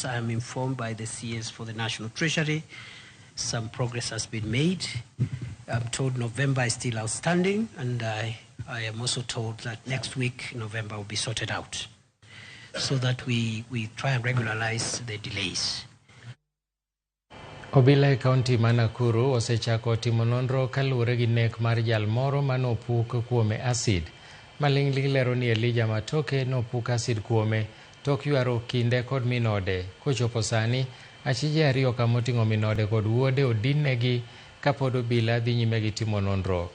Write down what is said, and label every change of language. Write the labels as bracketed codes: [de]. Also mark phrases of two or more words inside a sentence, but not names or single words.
[en] I am informed by the CS for the National Treasury. Some progress has been made. I'm told November is still outstanding, and I am also told that next week, November, will be sorted out so that we try and regularize the delays. [luo] Obila e kaunti ma Nakuru osechako timo nonro kaluwore gi nek mar jal moro manopuk kuome acid. Maling'ling lero ni Elijah Matoke nopuk acid kuome tok ywaro kinde kod minode. Kochopo sani, achije ariyo kamoting'o minode kod wuode odinegi kapod obila dhi nyime gi timo nonro.